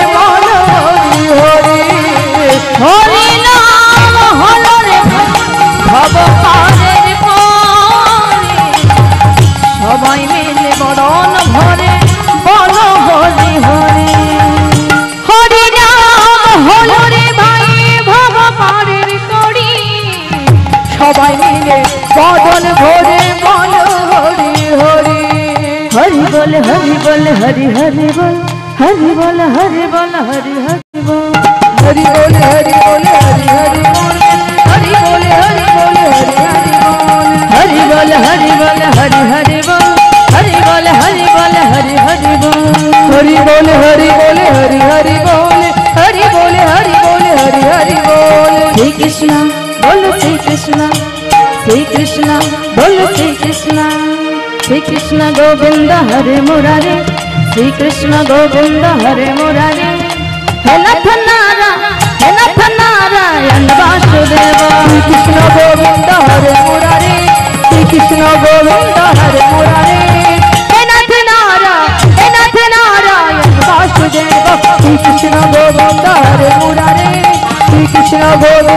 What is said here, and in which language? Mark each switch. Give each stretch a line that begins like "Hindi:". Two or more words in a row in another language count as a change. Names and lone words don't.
Bangla: বল হরি হরি হরি নাম হলো রে ভব পারের পরে সবাই মিলে বদন ভরে বল হরি হরি হরি নাম হলো রে ভাই ভব পারের করি সবাই মিলে বদন ভরে বল হরি হরি হরি বল হরি বল হরি হরি বল
Hindi: हरि बोल हरि बोल हरि हरि बोल हरि बोल हरि बोल हरि हरि बोल हरि बोल हरि बोल हरि हरि बोल हरि बोल हरि बोल हरि हरि बोल हरि बोल हरि बोल हरि हरि बोल हरि बोल हरि बोल हरि हरि बोल हरि बोल हरि बोल हरि हरि बोल श्री कृष्ण बोलो श्री कृष्ण बोलो श्री कृष्ण
Sanskrit: गोविंद हरे मुरारे श्री कृष्ण गोविंद हरे मुरारे हे नाथ नारायण वासुदेव श्री कृष्ण गोविंद हरे मुरारे श्री कृष्ण गोविंद हरे मुरारे हे नाथ नारायण वासुदेव श्री कृष्ण गोविंद हरे मुरारे श्री कृष्ण